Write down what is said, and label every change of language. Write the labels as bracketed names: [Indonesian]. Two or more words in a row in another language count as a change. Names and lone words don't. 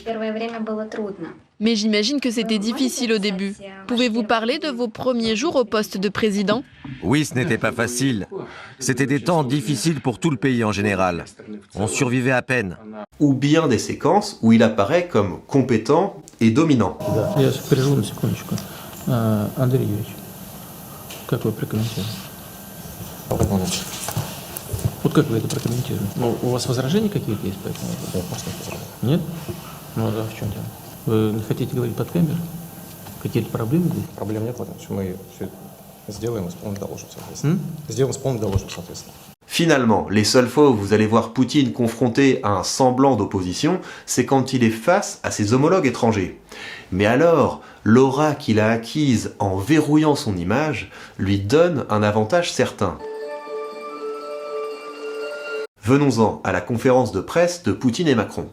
[French] Mais j'imagine que c'était difficile au début. Pouvez-vous parler de vos premiers jours au poste de président ? Oui, ce n'était pas facile. C'était des temps difficiles pour tout le pays en général. On survivait à peine. Ou bien des séquences où il apparaît comme compétent et dominant. [Russian] Андрей Юрьевич, как вы прокомментируете? Вот как вы это прокомментируете? Ну, у вас возражения какие-то есть по этому вопросу? Нет? Ну, да, в чем дело? Вы хотите говорить под камерой? Какие-то проблемы здесь? Проблем нет, потому что мы все сделаем, исполним, доложим, соответственно. Сделаем, исполним, доложим, соответственно. [French] Finalement, les seules fois où vous allez voir Poutine confronté à un semblant d'opposition, c'est quand il est face à ses homologues étrangers. Mais alors, l'aura qu'il a acquise en verrouillant son image lui donne un avantage certain. Venons-en à la conférence de presse de Poutine et Macron.